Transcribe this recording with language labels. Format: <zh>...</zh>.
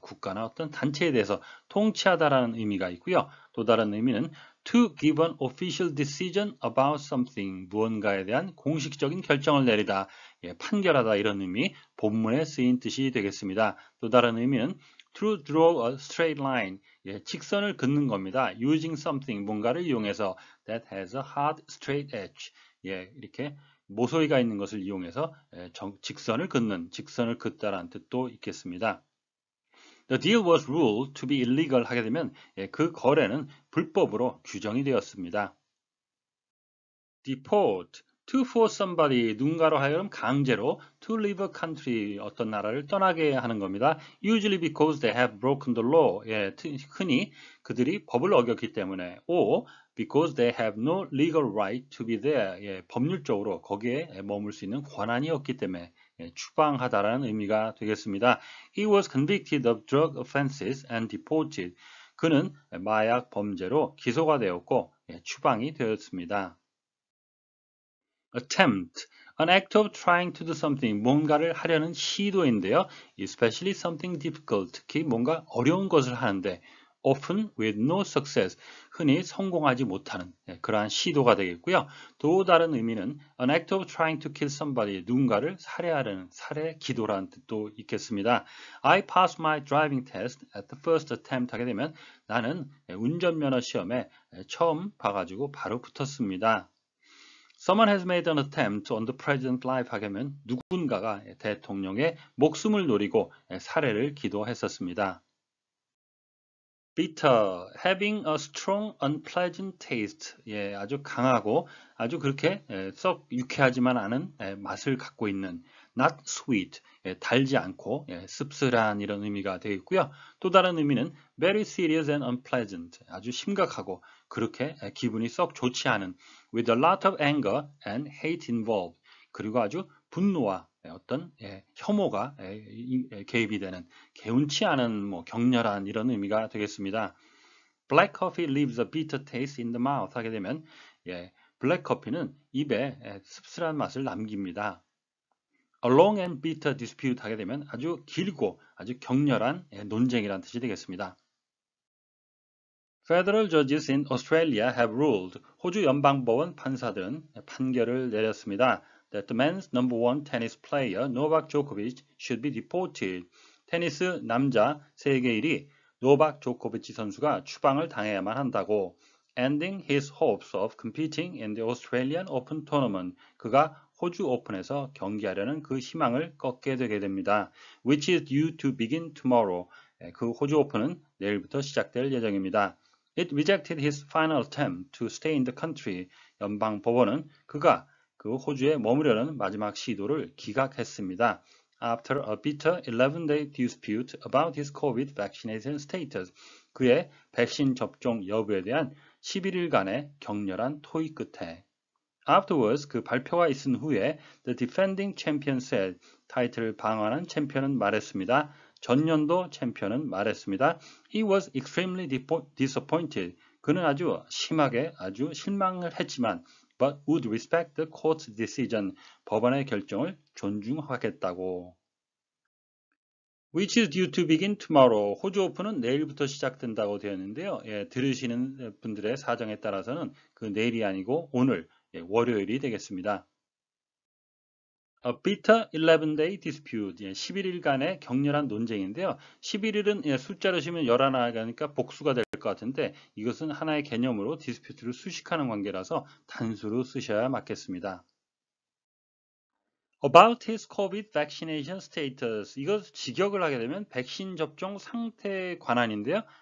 <ko>국가나 어떤 단체에 대해서 통치하다라는 의미가 있고요. 또 다른 의미는</ko> <en>to give an official decision about something,</en> <ko>무언가에 대한 공식적인 결정을 내리다, 판결하다 이런 의미, 본문에 쓰인 뜻이 되겠습니다. 또 다른 의미는</ko> <en>to draw a straight line,</en> <ko>직선을 긋는 겁니다.</ko> <en>using something,</en> <ko>뭔가를 이용해서</ko> <en>that has a hard straight edge,</en> <ko>이렇게 모서리가 있는 것을 이용해서 직선을 긋다라는 뜻도 있겠습니다.</ko> <en>The deal was ruled to be illegal</en> <ko>하게 되면 그 거래는 불법으로 규정이 되었습니다.</ko> <en>Deport, to force somebody,</en> <ko>누군가로 하여금 강제로</ko> <en>to leave a country,</en> <ko>어떤 나라를 떠나게 하는 겁니다.</ko> <en>Usually because they have broken the law,</en> <ko>흔히 그들이 법을 어겼기 때문에,</ko> <en>or because they have no legal right to be there,</en> <ko>법률적으로 거기에 머물 수 있는 권한이 없기 때문에 추방하다라는 의미가 되겠습니다.</ko> <en>He was convicted of drug offenses and deported.</en> <ko>그는 마약 범죄로 기소가 되었고 추방이 되었습니다.</ko> <en>Attempt, an act of trying to do something,</en> <ko>뭔가를 하려는 시도인데요.</ko> <en>Especially something difficult,</en> <ko>특히 뭔가 어려운 것을 하는데</ko> <en>often with no success,</en> <ko>흔히 성공하지 못하는 그러한 시도가 되겠고요. 또 다른 의미는</ko> <en>an act of trying to kill somebody,</en> <ko>누군가를 살해하려는 살해 기도라는 뜻도 있겠습니다.</ko> <en>I passed my driving test at the first attempt</en> <ko>하게 되면 나는 운전면허 시험에 처음 봐가지고 바로 붙었습니다.</ko> <en>Someone has made an attempt on the president's life</en> <ko>하면 누군가가 대통령의 목숨을 노리고 살해를 기도했었습니다.</ko> <en>Bitter, having a strong, unpleasant taste.</en> <ko>아주 강하고 아주 그렇게 썩 유쾌하지만 않은 맛을 갖고 있는</ko> <en>not sweet,</en> <ko>달지 않고 씁쓸한 이런 의미가 되겠고요. 또 다른 의미는</ko> <en>very serious and unpleasant,</en> <ko>아주 심각하고 그렇게 기분이 썩 좋지 않은</ko> <en>with a lot of anger and hate involved,</en> <ko>그리고 아주 분노와 어떤 혐오가 개입이 되는 개운치 않은 격렬한 이런 의미가 되겠습니다.</ko> <en>Black coffee leaves a bitter taste in the mouth</en> <ko>하게 되면 블랙 커피는 입에 씁쓸한 맛을 남깁니다.</ko> <en>A long and bitter dispute</en> <ko>하게 되면 아주 길고 아주 격렬한 논쟁이라는 뜻이 되겠습니다.</ko> <en>Federal judges in Australia have ruled.</en> <ko>호주 연방법원 판사들은 판결을 내렸습니다.</ko> <en>That the men's number one tennis player Novak Djokovic should be deported.</en> <ko>테니스 남자 세계 1위 노박 조코비치 선수가 추방을 당해야만 한다고.</ko> <en>Ending his hopes of competing in the Australian Open tournament.</en> <ko>그가 호주 오픈에서 경기하려는 그 희망을 꺾게 되게 됩니다.</ko> <en>Which is due to begin tomorrow.</en> <ko>그 호주 오픈은 내일부터 시작될 예정입니다.</ko> <en>It rejected his final attempt to stay in the country.</en> <ko>연방 법원은 그가 그 호주에 머무려는 마지막 시도를 기각했습니다.</ko> <en>After a bitter 11-day dispute about his COVID vaccination status.</en> <ko>그의 백신 접종 여부에 대한 11일간의 격렬한 토의 끝에.</ko> <en>Afterwards,</en> <ko>그 발표가 있은 후에</ko> <en>the defending champion said,</en> <ko>타이틀을 방어하는 챔피언은 말했습니다. 전년도 챔피언은 말했습니다.</ko> <en>He was extremely disappointed.</en> <ko>그는 아주 심하게 아주 실망을 했지만</ko> <en>but would respect the court's decision.</en> <ko>법원의 결정을 존중하겠다고.</ko> <en>Which is due to begin tomorrow.</en> <ko>호주 오픈은 내일부터 시작된다고 되었는데요. 들으시는 분들의 사정에 따라서는 그 내일이 아니고 오늘 월요일이 되겠습니다.</ko> <en>A bitter 11-day dispute,</en> <ko>11일간의 격렬한 논쟁인데요. 11일은 숫자로 치면 11하니까 복수가 될 것 같은데 이것은 하나의 개념으로 디스퓨트를 수식하는 관계라서 단수로 쓰셔야 맞겠습니다.</ko> <en>About his COVID vaccination status,</en> <ko>이것 직역을 하게 되면 백신 접종 상태에 관한인데요.</ko>